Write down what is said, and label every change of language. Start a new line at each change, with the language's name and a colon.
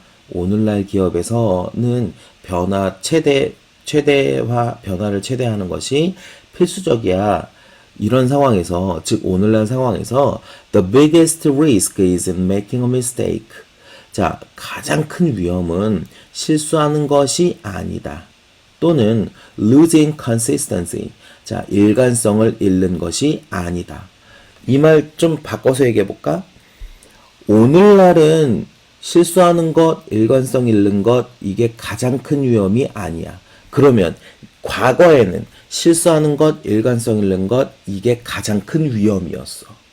Korean: 오늘날 기업에서는 변화를 최대화하는 것이 필수적이야. 이런 상황에서, 즉 오늘날 상황에서
English: the biggest risk is in making a mistake.
Korean: 자, 가장 큰 위험은 실수하는 것이 아니다.
English: 또는 losing consistency.
Korean: 자, 일관성을 잃는 것이 아니다. 이 말 좀 바꿔서 얘기해 볼까? 오늘날은 실수하는 것, 일관성 잃는 것, 이게 가장 큰 위험이 아니야. 그러면 과거에는 실수하는 것, 일관성 잃는 것, 이게 가장 큰 위험이었어.